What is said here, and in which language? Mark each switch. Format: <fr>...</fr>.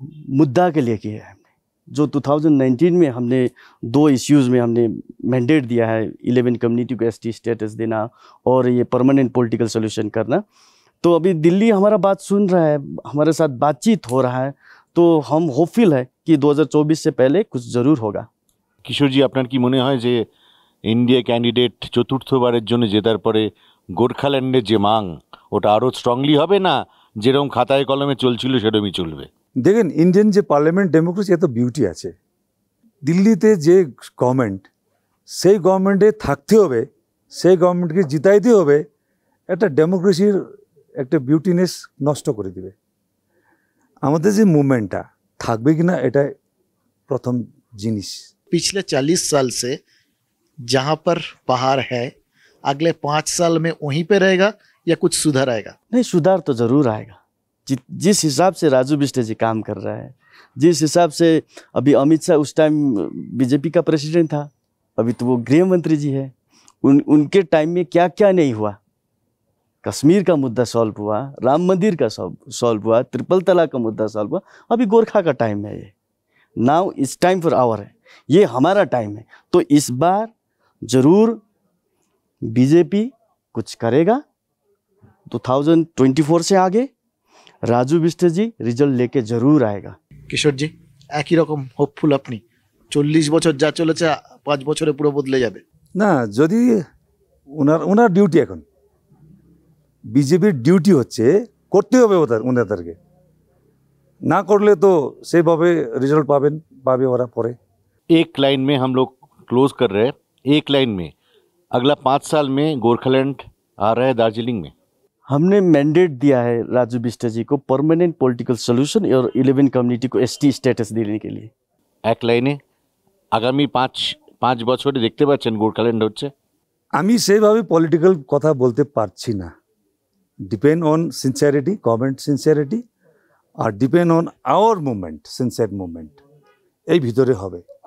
<hi>मुद्दा के लिए किया है हमने। जो 2019 में हमने 2 इश्यूज़ में हमने मैंडेट दिया है, 11 कम्युनिटी को एसटी स्टेटस देना और ये परमानेंट पॉलिटिकल सोल्यूशन करना। तो अभी दिल्ली हमारा बात सुन रहा है, हमारे साथ बातचीत हो रहा है, तो हम होपफुल है कि 2024 से पहले कुछ ज़रूर होगा।</hi> <bn>কিশোরজি, আপনার কি মনে হয় যে ইন্ডিয়া ক্যান্ডিডেট চতুর্থবারের জন্য জেতার পরে গোর্খাল্যান্ডের যে মাং ওটা আরও স্ট্রংলি হবে, না যেরকম খাতায় কলমে চলছিল সেরকমই চলবে? দেখেন, ইন্ডিয়ান যে পার্লামেন্ট ডেমোক্রেসি এত বিউটি আছে, দিল্লিতে যে গভর্নমেন্ট, সেই গভর্নমেন্টে থাকতে হবে, সেই গভর্নমেন্টকে জিতাইতে হবে, একটা ডেমোক্রেসির একটা বিউটিনেস নষ্ট করে দিবে। আমাদের যে মুভমেন্টটা থাকবে কিনা এটাই প্রথম জিনিস।</bn> <hi>पिछले 40 साल से जहां पर पहाड़ है, अगले 5 साल में वहीं पे रहेगा या कुछ सुधार आएगा? नहीं, सुधार तो ज़रूर आएगा। जिस हिसाब से राजू बिष्ट जी काम कर रहा है, जिस हिसाब से अभी अमित शाह उस टाइम बीजेपी का प्रेसिडेंट था, अभी तो वो गृह मंत्री जी है, उनके टाइम में क्या क्या नहीं हुआ। कश्मीर का मुद्दा सॉल्व हुआ, राम मंदिर का सॉल्व हुआ, ट्रिपल तलाक का मुद्दा सॉल्व हुआ। अभी गोरखा का टाइम है, ये</hi> <en>now it's time for our</en> <hi>है, ये हमारा टाइम है। तो इस बार ज़रूर बीजेपी कुछ करेगा। 2024 से आगे राजू बिष्ट जी रिजल्ट लेके जरूर आएगा।</hi> <bn>কিশোরজি, একই রকম হোপফুল আপনি? 40 বছর যা চলেছে 5 বছরে পুরো বদলে যাবে? না, যদি ওনার ডিউটি, এখন বিজেপির ডিউটি হচ্ছে করতে হবে ওনাদেরকে, না করলে তো সেইভাবে রেজাল্ট পাবে ওরা পরে।</bn> <hi>एक लाइन में हम लोग क्लोज कर रहे हैं, एक लाइन में अगला 5 साल में गोरखालैंड आ रहा है दार्जिलिंग में। हमने मैंडेट दिया है राजू बिष्ट जी को परमानेंट पॉलिटिकल सॉल्यूशन और 11 कम्युनिटी को एसटी स्टेटस देने के लिए।</hi> <bn>এক লাইনে আগামী 5 বছরে দেখতে পাচ্ছেন গোরখাল্যান্ড হচ্ছে? আমি সেইভাবে পলিটিক্যাল কথা বলতে পারছি না।</bn> <en>depend on sincerity, government sincerity,</en> <bn>আর</bn> <en>depend on our movement, sincere movement,</en> <bn>এই ভিতরে হবে।</bn>